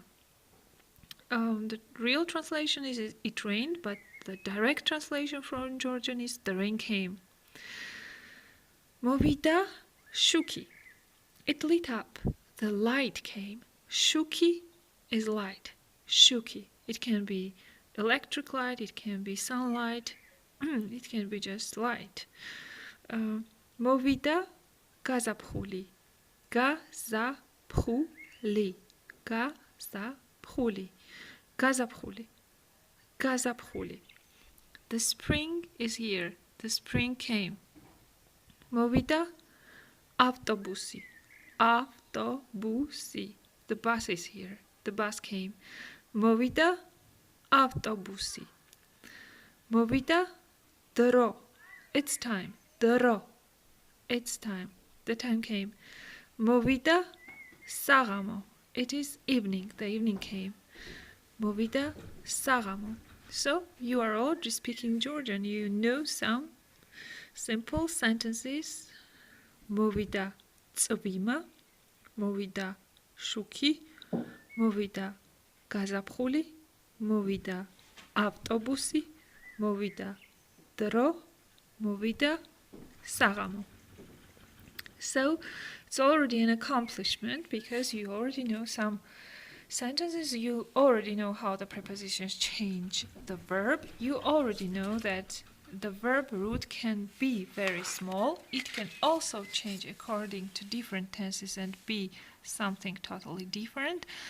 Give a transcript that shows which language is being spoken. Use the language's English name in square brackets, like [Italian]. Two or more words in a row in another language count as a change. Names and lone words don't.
[English] The real translation is it rained, but the direct translation from Georgian is the rain came. [Georgian] მოვიდა შუქი. [English] It lit up. The light came. Shuki is light. Shuki. It can be electric light, it can be sunlight, it can be just light. [Georgian] მოვიდა გაზაფხული. გაზაფხული. გაზაფხული. გაზაფხული. გაზაფხული. [English] The spring is here. The spring came. [Georgian] მოვიდა ავტობუსი. ავტობუსი. [English] The bus is here. The bus came. [Georgian] მოვიდა ავტობუსი. მოვიდა დრო. [English] It's time. [Georgian] Dro. [English] It's time. The time came. [Georgian] მოვიდა საღამო. [English] It is evening. The evening came. [Georgian] მოვიდა საღამო. [English] So you are all just speaking Georgian. You know some simple sentences. [Georgian] მოვიდა წვიმა. მოვიდა შუქი. მოვიდა გაზაფხული. მოვიდა ავტობუსი. მოვიდა დრო. მოვიდა საღამო. [English] So it's already an accomplishment because you already know some sentences, you already know how the prepositions change the verb. You already know that the verb root can be very small. It can also change according to different tenses and be something totally different.